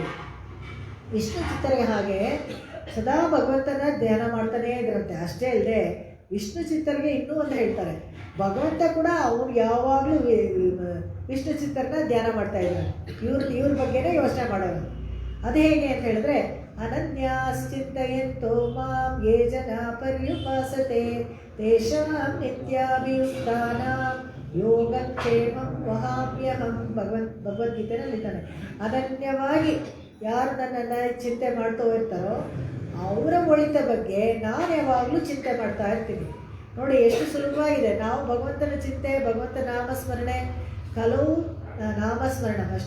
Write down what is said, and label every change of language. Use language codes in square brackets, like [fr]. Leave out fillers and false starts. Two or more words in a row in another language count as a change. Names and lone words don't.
[kn] ವಿಷ್ಣು ಚಿತ್ತರಿಗೆ ಹಾಗೆ ಸದಾ ಭಗವಂತನ ಧ್ಯಾನ ಮಾಡ್ತಾನೇ ಇದ್ರಂತೆ. ಅಷ್ಟೇ ಅಲ್ಲದೆ ವಿಷ್ಣು ಚಿತ್ತರಿಗೆ ಇನ್ನೂ ಒಂದು ಹೇಳ್ತಾರೆ, ಭಗವಂತ ಕೂಡ ಅವ್ರು ಯಾವಾಗಲೂ ವಿಷ್ಣು ಚಿತ್ತರನ್ನ ಧ್ಯಾನ ಮಾಡ್ತಾ ಇದ್ದಾರೆ. ಇವ್ರ ಬಗ್ಗೆನೇ ಯೋಚನೆ ಮಾಡೋರು. ಅದು ಹೇಗೆ ಅಂತ ಹೇಳಿದ್ರೆ, [sa] ಅನನ್ಯಾಶ್ಚಿಂತಯಂತೋ ಮಾಂ ಯೇ ಜನ ಪರ್ಯುಪಾಸತೆ ತೇಷಾಂ ನಿತ್ಯಾಭಿಯುಕ್ತಾನಾಂ ಯೋಗಕ್ಷೇಮಂ ವಹಾಮ್ಯಹಂ. [kn] ಭಗವದ್ಗೀತೆಯಲ್ಲಿ ತಾನೆ, ಅನನ್ಯವಾಗಿ ಯಾರು ನನ್ನನ್ನು ಚಿಂತೆ ಮಾಡ್ತಾ ಇರ್ತಾರೋ ಅವರ ಒಳಿತ ಬಗ್ಗೆ ನಾನು ಯಾವಾಗಲೂ ಚಿಂತೆ ಮಾಡ್ತಾ ಇರ್ತೀನಿ. ನೋಡಿ ಎಷ್ಟು ಸುಲಭವಾಗಿದೆ. ನಾವು ಭಗವಂತನ ಚಿಂತೆ, ಭಗವಂತ ನಾಮಸ್ಮರಣೆ, ಕೆಲವು ನಾಮಸ್ಮರಣ ಅಷ್ಟೇ.